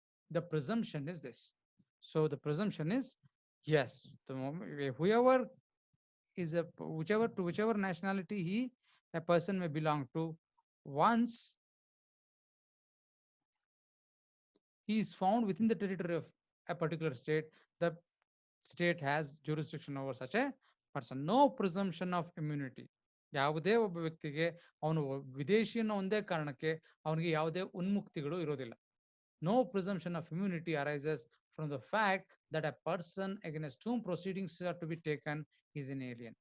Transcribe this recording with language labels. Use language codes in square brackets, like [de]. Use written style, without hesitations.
[en] The presumption is this. So the presumption is yes, the moment whoever is whichever nationality a person may belong to, once he is found within the territory of a particular state, the state has jurisdiction over such a person. No presumption of immunity. [kn] ಯಾವುದೇ ಒಬ್ಬ ವ್ಯಕ್ತಿಗೆ ಅವನು ವಿದೇಶಿ ಅನ್ನೋ ಒಂದೇ ಕಾರಣಕ್ಕೆ ಅವನಿಗೆ ಯಾವುದೇ ಉನ್ಮುಕ್ತಿಗಳು ಇರೋದಿಲ್ಲ. [en] No presumption of immunity arises from the fact that a person against whom proceedings are to be taken is an alien.